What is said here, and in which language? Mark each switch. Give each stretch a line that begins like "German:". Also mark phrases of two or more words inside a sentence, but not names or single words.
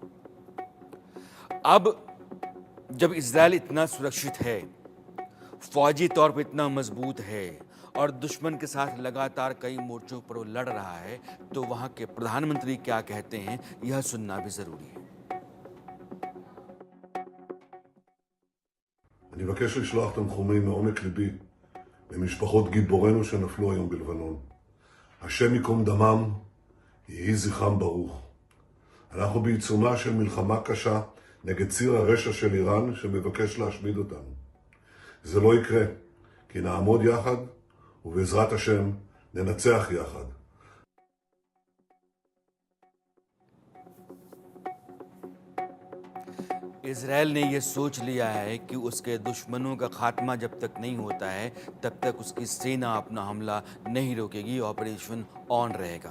Hindi: अब जब इजराइल इतना सुरक्षित है, फौजी तौर पर इतना मजबूत है और दुश्मन के साथ लगातार कई मोर्चों पर वो लड़ रहा है, तो वहां के प्रधानमंत्री क्या कहते हैं यह सुनना भी जरूरी है।
Hebrew: אני מבקש לשלוח תנחומים מעומק ליבי למשפחות גיבורינו שנפלו היום בלבנון. השם ייקום דמם, יהי זכרם ברוך. אנחנו בעיצומה של מלחמה קשה נגד ציר הרשע של איראן שמבקש להשמיד אותנו. זה לא יקרה, כי נעמוד יחד ובעזרת השם ננצח יחד.
Hindi: इजराइल ने यह सोच लिया है कि उसके दुश्मनों का खात्मा जब तक नहीं होता है तब तक उसकी सेना अपना हमला नहीं रोकेगी,
English: operation on
Hindi: रहेगा।